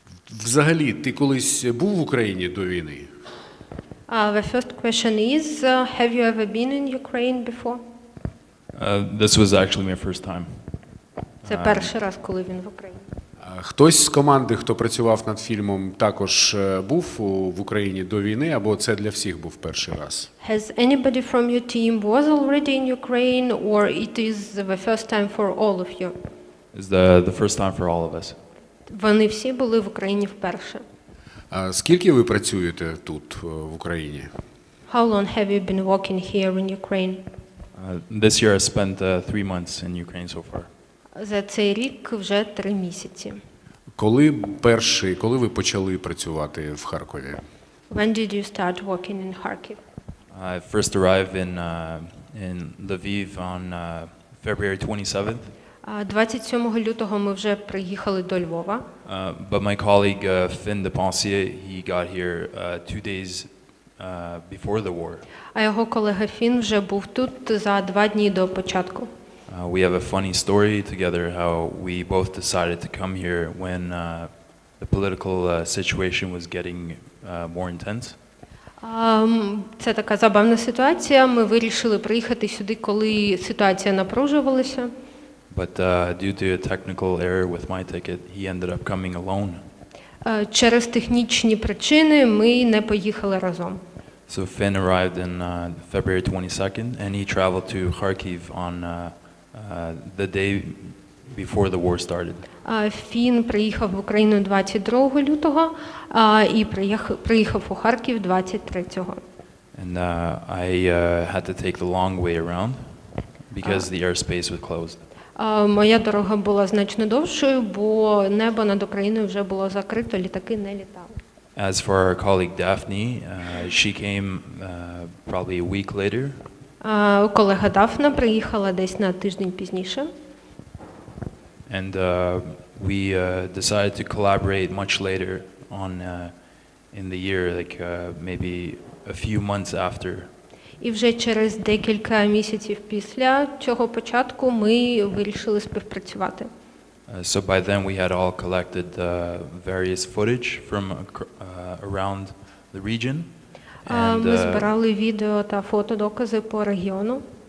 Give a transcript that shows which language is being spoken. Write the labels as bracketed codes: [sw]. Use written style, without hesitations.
[uk] Взагалі, ти колись був в Україні до війни? [en] The first question is, have you ever been in Ukraine before? This was actually my first time. [uk] Це перший раз, коли він в Україні. Хтось з команди, хто працював над фільмом, також був в Україні до війни, або це для всіх був перший раз? [en] Has anybody from your team was already in Ukraine, or it is the first time for all of you? It's the first time for all of us. [uk] Вони всі були в Україні вперше. Скільки ви працюєте тут, в Україні? [en] How long have you been working here in Ukraine? This year I spent 3 months in Ukraine so far. [uk] За цей рік вже 3 місяці. Коли ви почали працювати в Харкові? [en] When did you start working in Kharkiv? I first arrived in Lviv on February 27th. [uk] 27 лютого ми вже приїхали до Львова. [en] But my colleague Finn de Pensier, he got here 2 days before the war. [uk] А його колега Фін вже був тут за 2 дні до початку. [en] We have a funny story together how we both decided to come here when the political situation was getting more intense. [uk] Це така забавна ситуація. Ми вирішили приїхати сюди, коли ситуація напружувалася. [en] But due to a technical error with my ticket, he ended up coming alone. [uk] Через технічні причини ми не поїхали разом. [en] So Finn arrived in February 22nd and he traveled to Kharkiv on the day before the war started. [uk] Він приїхав в Україну 22 лютого і приїхав у Харків 23-го. [en] And I had to take the long way around because the airspace was closed. [uk] Моя дорога була значно довшою, бо небо над Україною вже було закрито, літаки не літали. [en] As for our colleague Daphne, she came probably a week later. [uk] Колега Дафна приїхала десь на тиждень пізніше. [en] And we decided to collaborate much later on in the year, like maybe a few months after. [uk] І вже через декілька місяців після цього початку ми вирішили співпрацювати. [en] So by then we had all collected various footage from around the region. [uk] Ми збирали відео та фотодокази по регіону.